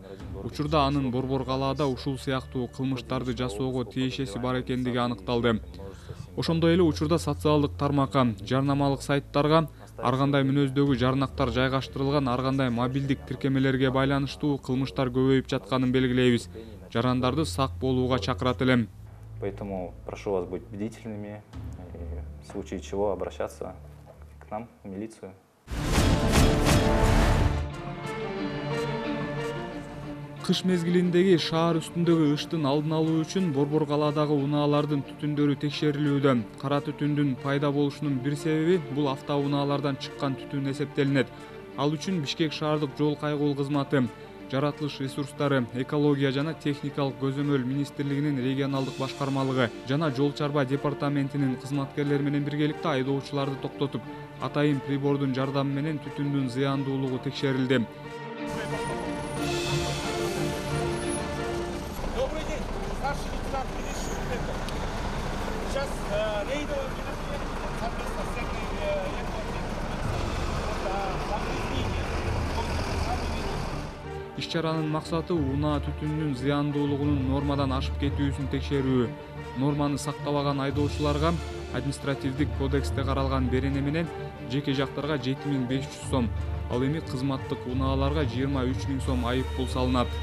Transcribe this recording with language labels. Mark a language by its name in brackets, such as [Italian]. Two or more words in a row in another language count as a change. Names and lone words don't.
[Kyrgyz] Учурда анын Борбор калаада ушул сыяктуу кылмыштарды жасоого тиешеси бар экендиги аныкталды. Ошондой эле учурда социалдык тармакка, жарнамалык сайттарга ар кандай мүнөздөгү жарнактар жайгаштырылган, ар кандай мобилдик тиркемелерге байланыштуу кылмыштар көбөйүп жатканын белгилейбиз. Жарандарды сак болууга чакырат элем. [Russian] Поэтому прошу вас быть бдительными, и в случае чего обращаться к нам, в милицию. [Kyrgyz] Кыш мезгилиндеги шаар үстүндөгү ыштын алдын алуу үчүн Борбор калаадагы унаалардын түтүндөрү текшерилүүдө. Кара түтүндүн пайда болушунун бир себеби бул автоунаалардан чыккан түтүн эсептелинет. Ал үчүн Бишкек шаардык жол кайгыл кызматы, жаратылыш ресурстары, экология жана техникалык көзөмөл министрлигинин регионалдык башкармалыгы жана жол чарба департаментинин кызматкерлери менен биргеликте айдоочуларды токтотуп, атайын прибордун жардамы менен түтүндүн зыяндуулугу текшерилди. [Russian] Добрый день, старший лейтенант милиции. Сейчас рейдовое мероприятие совместно с сектором [Kyrgyz] Иш-чаранын максаты унаа түтүнүнүн зыяндуулугунун нормадан ашып кетүүсүн текшерүү. Норманы сактабаган айдоочуларга административдик кодексте каралган берене менен жеке жактарга 7500 сом, ал эми кызматтык унааларга 23 000 сом айып пул салынат.